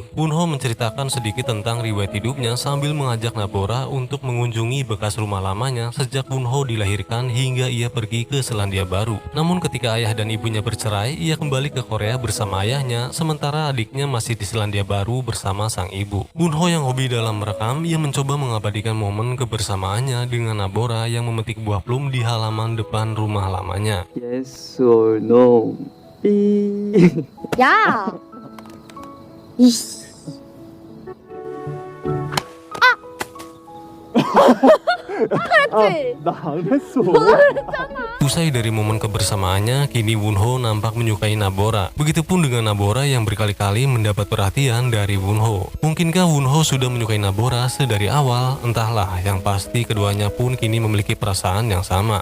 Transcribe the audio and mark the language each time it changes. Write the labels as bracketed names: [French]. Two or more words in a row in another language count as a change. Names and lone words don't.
[Indonesian] Wonho menceritakan sedikit tentang riwayat hidupnya sambil mengajak Nabora untuk mengunjungi bekas rumah lamanya sejak Wonho dilahirkan hingga ia pergi ke Selandia Baru. Namun ketika ayah dan ibunya bercerai, ia kembali ke Korea bersama ayahnya, sementara adiknya masih di Selandia Baru bersama sang ibu. Wonho yang hobi dalam merekam, ia mencoba mengabadikan momen kebersamaannya dengan Nabora yang memetik buah plum di halaman depan rumah lamanya. [English] Yes or no? [Korean] 삐. 야! 이씨. 그랬지? 나 안 했어. [Indonesian] Usai dari momen kebersamaannya, kini Wonho nampak menyukai Nabora. Begitupun dengan Nabora yang berkali-kali mendapat perhatian dari Wonho. Mungkinkah Wonho sudah menyukai Nabora sedari awal? Entahlah, yang pasti keduanya pun kini memiliki perasaan yang sama.